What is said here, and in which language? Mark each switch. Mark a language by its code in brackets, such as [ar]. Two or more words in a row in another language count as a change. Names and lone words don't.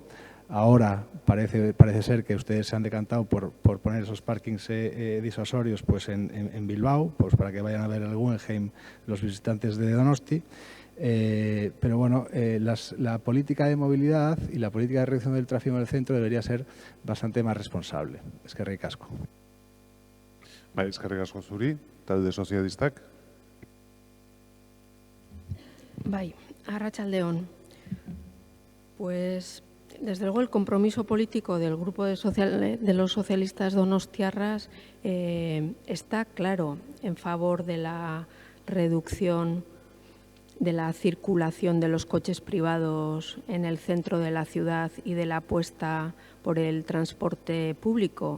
[es] Ahora parece ser que ustedes se han decantado por poner esos parkings disuasorios pues en Bilbao, pues para que vayan a ver el Guggenheim los visitantes de Donosti. Pero bueno, la política de movilidad y la política de reducción del tráfico en el centro debería ser bastante más responsable. [eu] Eskerrik asko. Bai, eskerrik asko zuri, talde sozialistak. Bai, arratsaldeon. [es] Pues desde luego el compromiso político del grupo de los socialistas donostiarras está claro en favor de la reducción de la circulación de los coches privados en el centro de la ciudad y de la apuesta por el transporte público.